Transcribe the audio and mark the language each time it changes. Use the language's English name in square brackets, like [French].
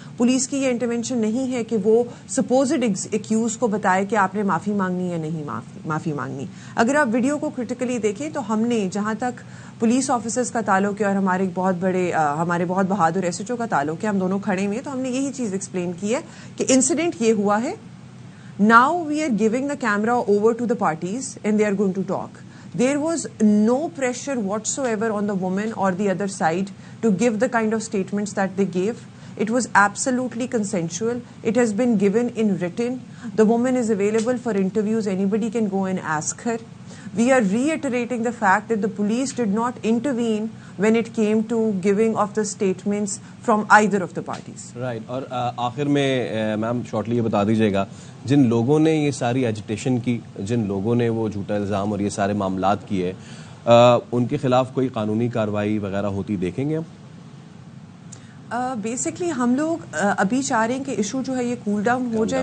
[Urdu] Police کی یہ intervention نہیں ہے کہ وہ سپوزڈ ایکیوز کو بتائے کہ آپ نے معافی مانگنی یا نہیں معافی مانگنی. اگر آپ ویڈیو کو کرٹیکلی دیکھیں تو ہم نے جہاں تک پولیس آفیسرز کا تعلق ہے اور ہمارے بہت بہادر SHO کا تعلق ہے, ہم دونوں کھڑے ہوئے, تو ہم نے یہی چیز ایکسپلین کی ہے کہ انسیڈنٹ یہ ہوا ہے. [English] Now we are giving the camera over to the parties and they are going to talk. There was no pressure whatsoever on the woman or the other side to give the kind of statements that they gave. It was absolutely consensual. It has been given in written. The woman is available for interviews. Anybody can go and ask her. We are reiterating the fact that the police did not intervene when it came to giving of the statements from either of the parties. Right. [Urdu] اور آخر میں میم shortly یہ بتا دیجیے گا, جن لوگوں نے یہ ساری ایجیٹیشن کی, جن لوگوں نے وہ جھوٹا الزام اور یہ سارے معاملات کیے, ان کے خلاف کوئی قانونی کارروائی وغیرہ ہوتی دیکھیں گے ہم؟ بیسکلی ہم لوگ ابھی چاہ رہے ہیں کہ ایشو جو ہے یہ کول ڈاؤن ہو جائے.